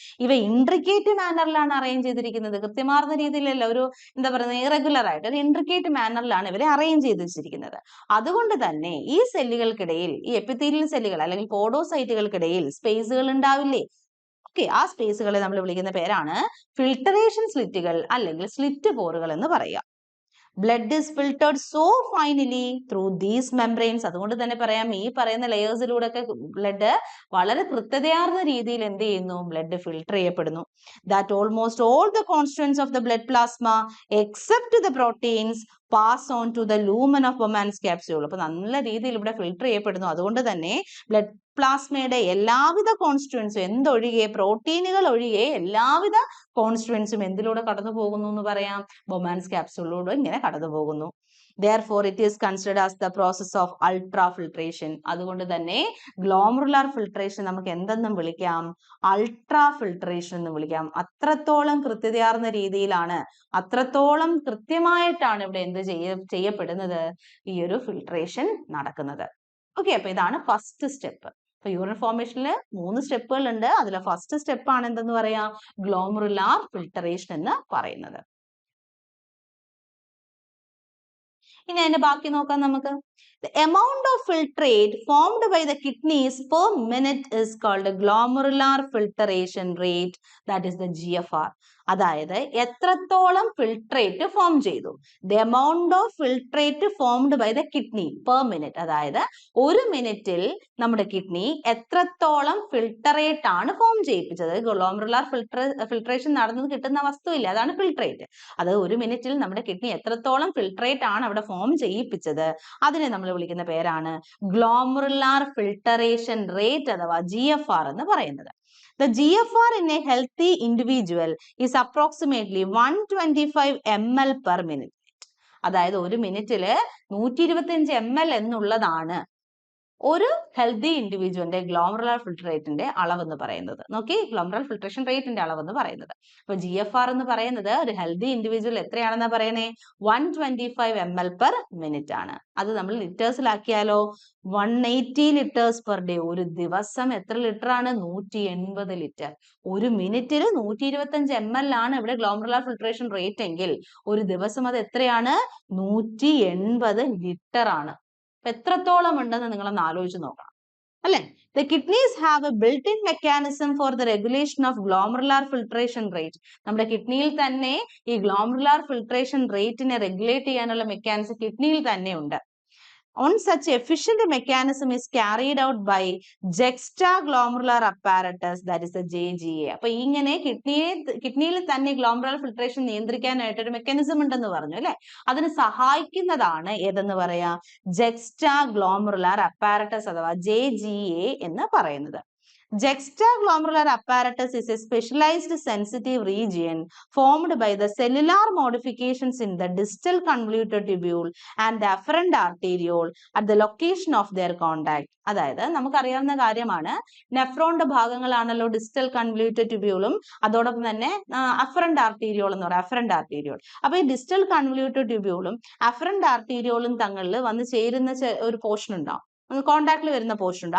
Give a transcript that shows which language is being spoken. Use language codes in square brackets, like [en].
[ml] ഇവ intricate മാനറിലാണ് arrange ചെയ്തിരിക്കുന്നത്. കൃത്യമാർന്ന രീതിയിലല്ല, ഒരു എന്താ പറയുന്നത്, ഇറഗുലർ ആയിട്ട് ഒരു ഇൻട്രിക്കേറ്റ് മാനറിലാണ് ഇവരെ അറേഞ്ച് ചെയ്ത് വെച്ചിരിക്കുന്നത്. അതുകൊണ്ട് തന്നെ ഈ സെല്ലുകൾക്കിടയിൽ, ഈ എപ്പിത്തീലിയൽ സെല്ലുകൾ അല്ലെങ്കിൽ പോഡോസൈറ്റുകൾക്കിടയിൽ സ്പേസുകൾ ഉണ്ടാവില്ലേ? ഓക്കെ, ആ സ്പേസുകളെ നമ്മൾ വിളിക്കുന്ന പേരാണ് ഫിൽട്ടറേഷൻ സ്ലിറ്റുകൾ അല്ലെങ്കിൽ സ്ലിറ്റ് പോറുകൾ എന്ന് പറയുക. [en] Blood is filtered so finely through these membranes. [ml] അതുകൊണ്ട് തന്നെ പറയാം, ഈ പറയുന്ന ലെയേഴ്സിലൂടെ ഒക്കെ ബ്ലഡ് വളരെ കൃത്യതയാർന്ന രീതിയിൽ എന്ത് ചെയ്യുന്നു? ബ്ലഡ് ഫിൽട്ടർ ചെയ്യപ്പെടുന്നു. [en] That almost all the constituents of the blood plasma except the proteins pass on to the lumen of Bowman's capsule. [ml] അപ്പൊ നല്ല രീതിയിൽ ഇവിടെ ഫിൽട്ടർ ചെയ്യപ്പെടുന്നു. അതുകൊണ്ട് തന്നെ ബ്ലഡ് പ്ലാസ്മയുടെ എല്ലാവിധ കോൺസ്റ്റുവൻസും, എന്തൊഴികെ പ്രോട്ടീനുകൾ ഒഴികെ എല്ലാവിധ കോൺസ്റ്റുവൻസും എന്തിലൂടെ കടന്നു പോകുന്നു എന്ന് പറയാം? ബൊമാൻസ് ക്യാപ്സ്യൂളിലൂടെ ഇങ്ങനെ കടന്നു പോകുന്നു. [en] Therefore, it is considered as the process of ultrafiltration. [ml] അതുകൊണ്ട് തന്നെ ഗ്ലോമറുലാർ ഫിൽട്രേഷൻ നമുക്ക് എന്തെന്നും വിളിക്കാം? അൾട്രാ ഫിൽട്രേഷൻ എന്ന് വിളിക്കാം. അത്രത്തോളം കൃത്യതയാർന്ന രീതിയിലാണ്, അത്രത്തോളം കൃത്യമായിട്ടാണ് ഇവിടെ എന്ത് ചെയ്യപ്പെടുന്നത്? ഈ ഒരു ഫിൽട്രേഷൻ നടക്കുന്നത്. ഓക്കെ, അപ്പൊ ഇതാണ് ഫസ്റ്റ് സ്റ്റെപ്പ്. അപ്പൊ യൂറിൻ ഫോർമേഷനിൽ 3 സ്റ്റെപ്പുകൾ ഉണ്ട്. അതിലെ ഫസ്റ്റ് സ്റ്റെപ്പ് ആണ് എന്തെന്ന് പറയാ? ഗ്ലോമറുലാർ ഫിൽട്രേഷൻ എന്ന് പറയുന്നത്. ഇനി അതിന്റെ ബാക്കി നോക്കാം നമുക്ക്. [en] The amount of filtrate formed by the kidneys per minute is called glomerular filtration rate, that is the GFR. [ml] അതായത് എത്രത്തോളം ഫിൽട്രേറ്റ് ഫോം ചെയ്തു. [en] The amount of filtrate formed by the kidney per minute. [ml] അതായത് ഒരു മിനിറ്റിൽ നമ്മുടെ kidney എത്രത്തോളം ഫിൽട്ടറേറ്റ് ആണ് form ചെയ്യിപ്പിച്ചത്. Glomerular filtration നടന്നത് കിട്ടുന്ന വസ്തുവില്ല, അതാണ് ഫിൽട്രേറ്റ്. അത് ഒരു മിനിറ്റിൽ നമ്മുടെ കിഡ്നി എത്രത്തോളം ഫിൽട്രേറ്റ് ആണ് അവിടെ ഫോം ചെയ്യിപ്പിച്ചത്, അതിനെ നമ്മൾ വിളിക്കുന്ന പേരാണ് ഗ്ലോമറുലാർ ഫിൽട്ടറേഷൻ റേറ്റ് അഥവാ GFR എന്ന് പറയുന്നത്. [en] The GFR in a healthy individual is approximately 125 ml per minute. [ml] അതായത് ഒരു മിനിറ്റില് 125 ml എന്നുള്ളതാണ് ഒരു ഹെൽത്തി ഇൻഡിവിജ്വലിന്റെ ഗ്ലോമറുലാർ ഫിൽട്ടർ റേറ്റിന്റെ അളവെന്ന് പറയുന്നത്. നോക്കി, ഗ്ലോമറുലാർ ഫിൽട്രേഷൻ റേറ്റിന്റെ അളവെന്ന് പറയുന്നത്. അപ്പൊ GFR എന്ന് പറയുന്നത് ഒരു ഹെൽത്തി ഇൻഡിവിജ്വൽ എത്രയാണെന്നാ പറയണേ? 125 ml/minute ആണ്. അത് നമ്മൾ ലിറ്റേഴ്സിലാക്കിയാലോ [en] 180 liters per day. [ml] ഒരു ദിവസം എത്ര ലിറ്റർ ആണ്? 180 ലിറ്റർ. ഒരു മിനിറ്റിൽ 125 ml ആണ് ഇവിടെ ഗ്ലോമറുലാർ ഫിൽട്രേഷൻ റേറ്റ് എങ്കിൽ ഒരു ദിവസം അത് എത്രയാണ്? 180 ലിറ്റർ ആണ്. എത്രത്തോളം ഉണ്ടെന്ന് നിങ്ങളൊന്ന് ആലോചിച്ച് നോക്കണം അല്ലെ? [en] The kidneys have a built-in mechanism for the regulation of glomerular filtration rate. [ml] നമ്മുടെ കിഡ്നിയിൽ തന്നെ ഈ ഗ്ലോമറുലാർ ഫിൽട്രേഷൻ റേറ്റിനെ റെഗുലേറ്റ് ചെയ്യാനുള്ള മെക്കാനിസം കിഡ്നിയിൽ തന്നെ ഉണ്ട്. [en] On such efficient mechanism is carried out by juxtaglomerular apparatus, that is the JGA. [ml] അപ്പൊ ഇങ്ങനെ കിഡ്നിയിൽ തന്നെ glomerular filtration നിയന്ത്രിക്കാനായിട്ട് ഒരു മെക്കാനിസം ഉണ്ടെന്ന് പറഞ്ഞു അല്ലെ? അതിന് സഹായിക്കുന്നതാണ് ഏതെന്ന് പറയാ? juxtaglomerular apparatus അഥവാ JGA എന്ന് പറയുന്നത്. [en] Juxtaglomerular apparatus is a specialized sensitive region formed by the cellular modifications in the distal convoluted tubule and the afferent arteriole at the location of their contact. [ml] അതായത് നമുക്കറിയാവുന്ന കാര്യമാണ്, നെഫ്രോണിന്റെ ഭാഗങ്ങളാണല്ലോ ഡിസ്റ്റൽ കൺവല്യൂട്ടഡ് ട്യൂബ്യൂളും അതോടൊപ്പം തന്നെ afferent arteriole എന്ന് പറയാം, afferent arteriole. അപ്പൊ ഈ distal convoluted ട്യൂബ്യൂളും afferent ആർട്ടീരിയോളും തങ്ങളിൽ വന്ന് ചേരുന്ന ഒരു പോർഷൻ ഉണ്ടാവും, കോണ്ടാക്റ്റിൽ വരുന്ന പോർഷൻ ഉണ്ട്.